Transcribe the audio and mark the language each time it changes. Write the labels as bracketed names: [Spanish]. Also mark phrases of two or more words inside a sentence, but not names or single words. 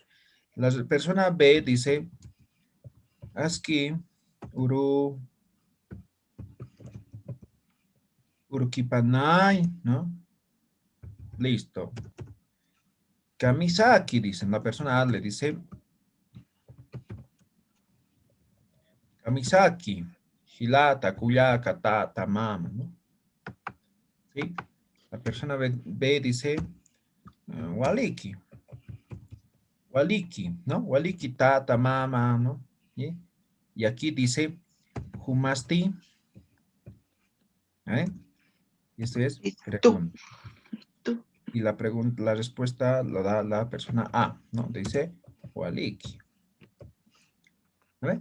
[Spanish] La persona B dice, [Aymara] Aski urukipanay, [Spanish] ¿no? Listo. Kamisaki, dicen. La persona A le dice, [Aymara] Kamisaki, hilata, kuyaka, tata, mama, [Spanish] ¿no? ¿Sí? La persona B dice, [Aymara] waliki. Waliki, ¿no? Waliki, tata, mama, [Spanish] ¿no? ¿Sí? Y aquí dice, humasti. Y esto es pregunta. Y la respuesta lo da la persona A, ¿no? Dice, waliki. ¿Vale?